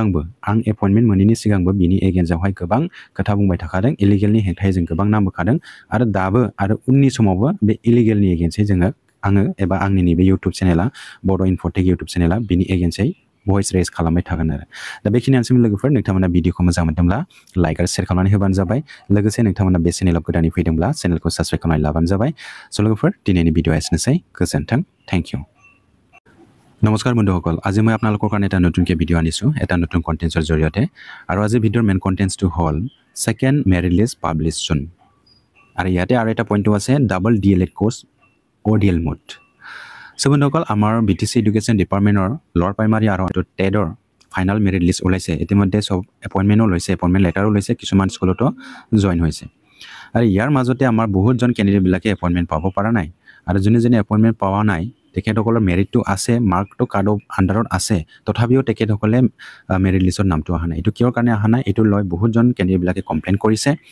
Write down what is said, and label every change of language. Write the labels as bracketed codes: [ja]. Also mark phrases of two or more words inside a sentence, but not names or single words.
[brx] सिगांबो बिनि एगेन्स्टआवहाय गोबां खोथा बुंबाय थाखादों इलिगेलनि हेंथायै जों गोबां नामबोखादों आरो दाबो आरो उननि समावबो बे इलिगेलनि एगेन्स्टै आङो एबा आंनि नैबे इउटुब चेनेला बड' इनफटेक इउटुब चेनेला बिनि एगेन्स्टै [en] voice raise [brx] खालामबाय थागोन आरो दा बेखिनियानोसै लोगोफोर नोंथांमोना भिडिअखौ मोजां मोनदोंब्ला लाइक आरो शेयार खालामनानै होबानो जाबाय लोगोसे नोंथांमोना बे चेनेलाव गोदानै फैदोंब्ला चेनेलखौ साबस्क्राइब खालामनानै लाबानो जाबाय स' लोगोफोर दिनैनि ভিডিঅ' एसेनोसै गोजोन्थों [en] thank you [as] নমস্কাৰ বন্ধুসকল আজি মই আপোনালোকৰ কাৰণে এটা নতুনকৈ ভিডিঅ' আনিছোঁ এটা নতুন কণ্টেণ্টছৰ জৰিয়তে আৰু আজি ভিডিঅ'ৰ মেইন কণ্টেণ্টছটো হ'ল [en] second merit list publish soon [as] আৰু ইয়াতে আৰু এটা পইণ্টটো আছে [en] double DElEd course ODL mode [as] চ' বন্ধুসকল আমাৰ বিটিচি এডুকেশ্যন ডিপাৰ্টমেণ্টৰ [en] lower primary [as] আৰু টেটৰ [en] final merit list [as] ওলাইছে ইতিমধ্যে চব এপইণ্টমেণ্টো লৈছে এপইণ্টমেণ্ট লেটাৰো লৈছে কিছুমান স্কুলতো জইন হৈছে আৰু ইয়াৰ মাজতে আমাৰ বহুতজন কেণ্ডিডেটবিলাকে এপইণ্টমেণ্ট পাব পৰা নাই আৰু যোনে এপইণ্টমেণ্ট পোৱা নাই তেখেতসকলৰ মেৰিটটো আছে মাৰ্কটো [en] cut off [as] আণ্ডাৰত আছে তথাপিও তেখেতসকলে মেৰিট লিষ্টত নামটো অহা নাই এইটো কিয়ৰ কাৰণে অহা নাই এইটো লৈ বহুতজন কেণ্ডিডেটবিলাকে কমপ্লেইন কৰিছে